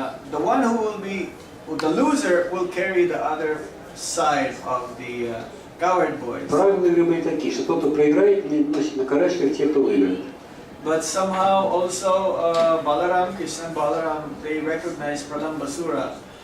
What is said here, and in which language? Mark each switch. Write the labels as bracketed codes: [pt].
[en] The one the loser will carry the other side of the cowherd boys. [ru] Правила игры были такие, что тот, кто проиграет, носит на карачках те, кто выиграет. [en] But somehow also Balaram, Krishna and Balaram, they recognize Pralambasura.